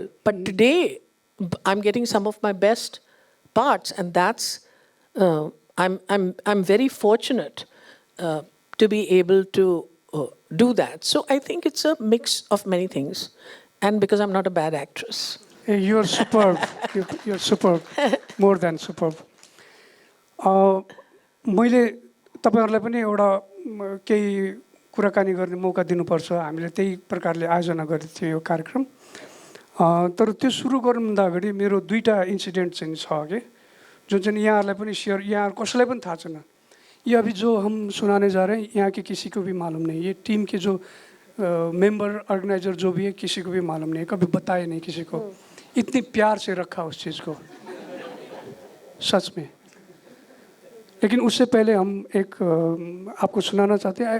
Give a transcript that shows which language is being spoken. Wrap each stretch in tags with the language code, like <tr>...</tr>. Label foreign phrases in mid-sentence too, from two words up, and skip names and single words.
<en>But today, I'm getting some of my best parts, and that's, I'm very fortunate to be able to do that. So I think it's a mix of many things, and because I'm not a bad actress. Hey, you're superb. You're superb. More than superb.</en> <ne>मैले तपाईँहरूलाई पनि एउटा केही कुराकानी गर्ने मौका दिनुपर्छ, हामीले त्यही प्रकारले आयोजना गरेको थियो यो कार्यक्रम। तर त्यो सुरु गर्नुभन्दा अगाडि मेरो दुईटा इन्सिडेन्ट चाहिँ छ कि जुन चाहिँ यहाँहरूलाई पनि सेयर, यहाँ कसैलाई पनि थाहा छैन।</ne> <hi>ये अभी जो हम सुनाने जा रहे हैं यहाँ के किसी को भी मालूम नहीं, ये टीम के जो मेंबर ऑर्गेनाइजर जो भी है किसी को भी मालूम नहीं, कभी बताए नहीं किसी को। इतनी प्यार से रखा उस चीज़ को, सच में। लेकिन उससे पहले हम एक आपको सुनाना चाहते हैं।</hi>